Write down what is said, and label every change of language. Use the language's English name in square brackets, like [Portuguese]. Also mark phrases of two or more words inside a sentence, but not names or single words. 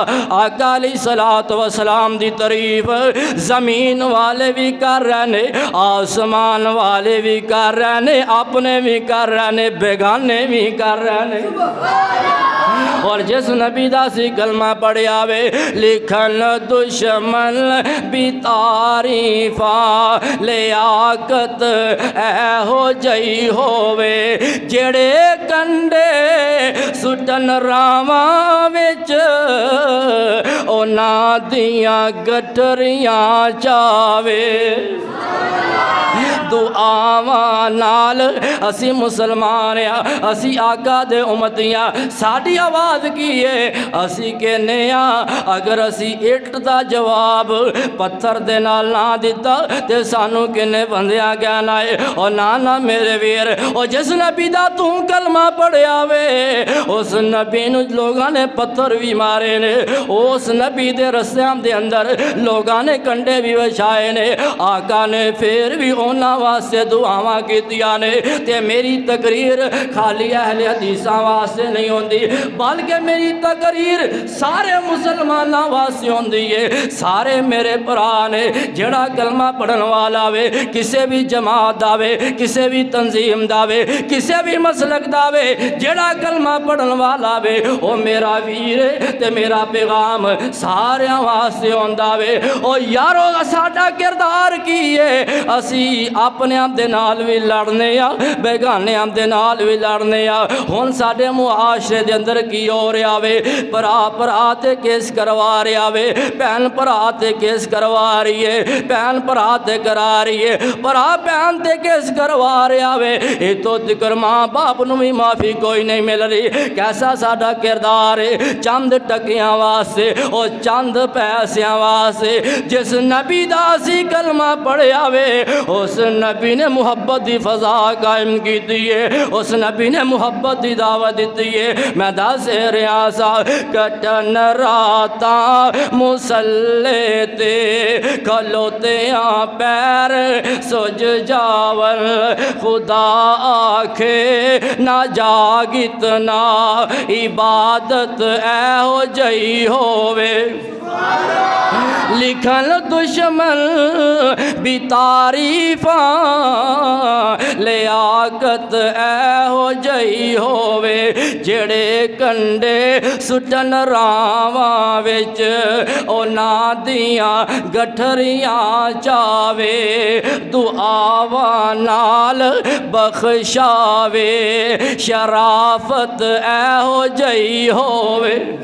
[Punjabi] آقا علیہ السلام دی تعریف زمین والے بھی کر رہے نے آسمان والے بھی کر رہے نے، اپنے بھی کر رہے نے، بیگانے بھی کر رہے نے۔ اور جس نبی دا سی کلمہ پڑھیا وے لکھن دشمن بھی تعریفاں لیاقت اے ہو جئی ہووے جڑے کنڈے سٹن راواں وچ اونا دیاں گٹریاں چاوے۔ دعاواں نال اسی مسلمان ہاں، اسی آقا دے امتیاں، ساڈی آواز کی ہے؟ اسی کہنے ہاں اگر اسی اٹ دا جواب پتھر دے نال نہ دیتا تے سانو کنے بندیاں کہنا ہے؟ او نانا میرے ویر، او جس نبی دا تو کلمہ پڑھیا وے اس نبی نو لوگاں نے پتھر بھی مارے نے، اس نبی دے رستیاں دے اندر لوگاں نے کنڈے بھی وچھائے نے، آقا نے پھر بھی اونا واسطے دعاواں کیتیاں نے۔ تے میری تقریر خالی اہل حدیثاں واسطے نہیں ہوندی بلکہ میری تقریر سارے مسلماناں واسطے ہوندی ہے۔ سارے میرے بھرا نے جڑا کلمہ پڑھن والا وے، کسے بھی جماعت دا وے، کسے بھی تنظیم دا وے، کسے بھی مسلک دا وے، جڑا کلمہ پڑھن والا وے او میرا ویر ہے تے میرا پیغام سارے واسطے ہوندا وے۔ او یارو ساڈا کردار کی ہے؟ اسی اپنے آپ دے نال بھی لڑنے آ، بیگانے آپ دے نال بھی لڑنے آ۔ ہن ساڈے معاشرے دے اندر کی ہو رہا وے؟ بھرا بھرا تے کیس کروا رہا وے، بہن بھرا تے کیس کروا رہی ہے، بہن بھرا تے کرا رہی ہے، بھرا بہن تے کیس کروا رہا وے۔ اے تو ذکر ماں باپ نو بھی معافی کوئی نہیں مل رہی۔ کیسا ساڈا کردار ہے؟ چند ٹکیاں واسطے او چند پیسیاں واسطے جس نبی دا سی کلمہ پڑھیا وے اس نبی نے محبت دی فضا قائم کی دیئے، اس نبی نے محبت دی دعوت دیتی ہے۔ میں دس رہا سا کٹن راتاں مسلے تے کھلوتے آں پیر سج جاون خدا آکھے نہ جاگت نہ عبادت اے ہو جئی ہووے۔ لکھن دشمن بھی تعریفاں لیاقت اے ہو جئی ہووے جڑے کنڈے سٹن راواں وچ اونا دیاں گٹھریاں چاوے دعاواں نال بخشاوے شرافت اے ہو جئی ہووے۔